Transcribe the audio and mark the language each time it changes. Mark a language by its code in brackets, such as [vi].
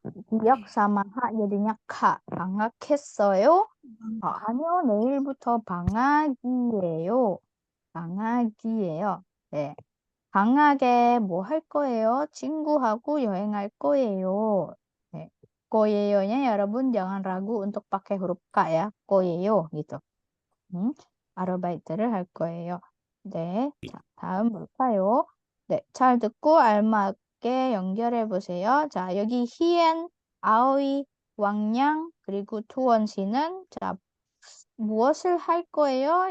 [ko] 기억 [id] sama [ko] 하 [id] jadinya [ko] 카. 방학했어요? 아니요, 내일부터 방학이에요. 방학이에요. 네. 방학에 뭐 할 거예요? 친구하고 여행할 거예요. 네. [id] 거예요nya 여러분 jangan ragu untuk pakai huruf K ya. 거예요 gitu. [ko] 아르바이트를 할 거예요. 네. 자, 다음 볼까요? 네. 잘 듣고 알맞게 연결해 보세요. 자, 여기 희엔, 아오이, 왕냥, 그리고 투원 씨는 자, 무엇을 할 거예요?